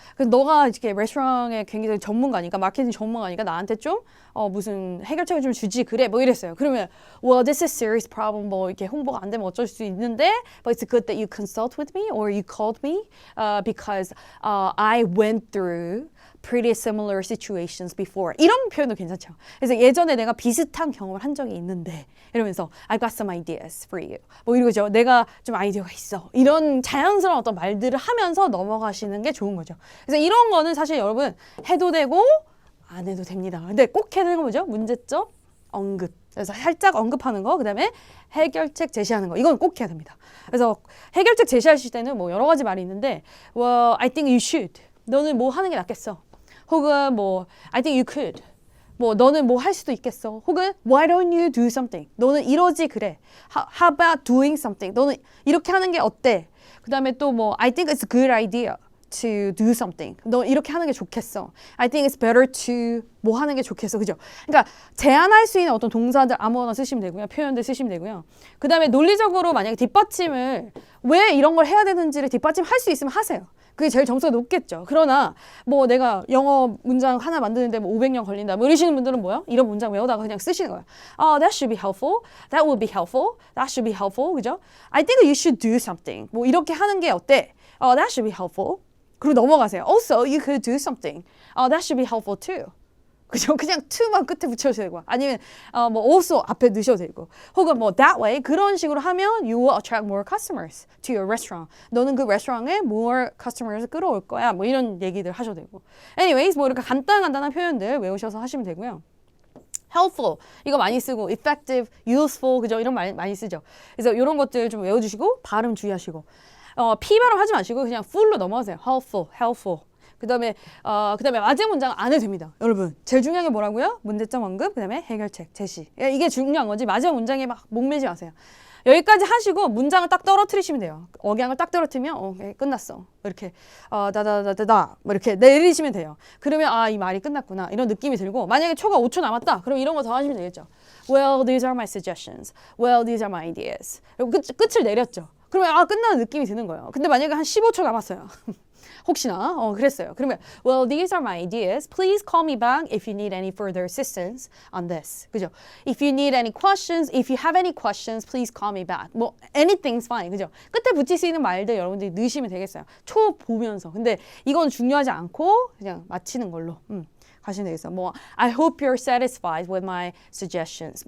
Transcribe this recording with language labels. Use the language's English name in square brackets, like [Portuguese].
[Korean] 그래서 너가 이렇게 레스토랑에 굉장히 전문가니까 마케팅 전문가니까 나한테 좀 무슨 해결책을 좀 주지 그래 뭐 이랬어요. [English] 그러면 well this is serious problem [Korean] 뭐 이렇게 홍보가 안 되면 어쩔 수 있는데 [English] but it's good that you consult with me or you called me because I went through pretty similar situations before. [Korean] 이런 표현도 괜찮죠. 그래서 예전에 내가 비슷한 경험을 한 적이 있는데 이러면서 [English] I've got some ideas for you. [Korean] 뭐 이러죠. 내가 좀 아이디어가 있어. 이런 자연스러운 어떤 말들을 하면서 넘어가시는 게 좋은 거죠. 그래서 이런 거는 사실 여러분 해도 되고 안 해도 됩니다. 근데 꼭 해야 되는 거 뭐죠? 문제점 언급. 그래서 살짝 언급하는 거, 그다음에 해결책 제시하는 거. 이건 꼭 해야 됩니다. 그래서 해결책 제시하실 때는 뭐 여러 가지 말이 있는데 [English] well, I think you should. [Korean] 너는 뭐 하는 게 낫겠어. [English] 혹은 뭐 I think you could. [Korean] 뭐 너는 뭐 할 수도 있겠어. [English] 혹은 why don't you do something. [Korean] 너는 이러지 그래. [English] How about doing something. [Korean] 너는 이렇게 하는 게 어때? [English] 그다음에 또 뭐 I think it's a good idea to do something. [Korean] 너 이렇게 하는 게 좋겠어. [English] I think it's better to [Korean] 뭐 하는 게 좋겠어. 그죠? 그러니까 제안할 수 있는 어떤 동사들 아무거나 쓰시면 되고요. 표현들 쓰시면 되고요. 그다음에 논리적으로 만약에 뒷받침을 왜 이런 걸 해야 되는지를 뒷받침할 수 있으면 하세요. 그게 제일 점수가 높겠죠. 그러나 뭐 내가 영어 문장 하나 만드는데 뭐 500년 걸린다. 뭐 이러시는 분들은 뭐야? 이런 문장 외우다가 그냥 쓰시는 거예요. [English] That should be helpful. That would be helpful. That should be helpful. [Korean] 그죠? [English] I think you should do something. [Korean] 뭐 이렇게 하는 게 어때? [English] That should be helpful. [Korean] 그리고 넘어가세요. [English] Also, you could do something. That should be helpful too. [Korean] 그죠? 그냥 to만 끝에 붙여도 되고 아니면 뭐 also 앞에 넣으셔도 되고 혹은 뭐 that way 그런 식으로 하면 [English] you will attract more customers to your restaurant. [Korean] 너는 그 레스토랑에 more customers 끌어올 거야. 뭐 이런 얘기들 하셔도 되고. Anyways, 뭐 이렇게 간단한 표현들 외우셔서 하시면 되고요. helpful 이거 많이 쓰고 effective, useful 그죠? 이런 말 많이 쓰죠. 그래서 이런 것들 좀 외워주시고 발음 주의하시고 P 발음 하지 마시고 그냥 full로 넘어가세요. [English] helpful. [Korean] 그다음에 마지막 문장 안 해도 됩니다. 여러분 제일 중요한 게 뭐라고요? 문제점 언급 그다음에 해결책 제시. 이게 중요한 거지 마지막 문장에 막 목매지 마세요. 여기까지 하시고 문장을 딱 떨어뜨리시면 돼요. 억양을 딱 떨어뜨리면 끝났어. 이렇게 다다다다다 뭐 이렇게 내리시면 돼요. 그러면 이 말이 끝났구나 이런 느낌이 들고 만약에 초가 5초 남았다. 그럼 이런 거 더 하시면 되겠죠. [English] Well, these are my suggestions. Well, these are my ideas. [Korean] 그리고 끝을 내렸죠. 그러면 끝나는 느낌이 드는 거예요. 근데 만약에 한 15초 남았어요. 혹시나 그랬어요. [English] 그러면 well, these are my ideas. Please call me back if you need any further assistance on this. [Korean] 그죠? [English] If you need any questions, if you have any questions, please call me back. 뭐 anything's fine. 그죠? [Korean] 끝에 붙일 수 있는 말들 여러분들이 넣으시면 되겠어요. 초 보면서. 근데 이건 중요하지 않고 그냥 마치는 걸로. 가시면 되겠어요. [English] 뭐 I hope you're satisfied with my suggestions.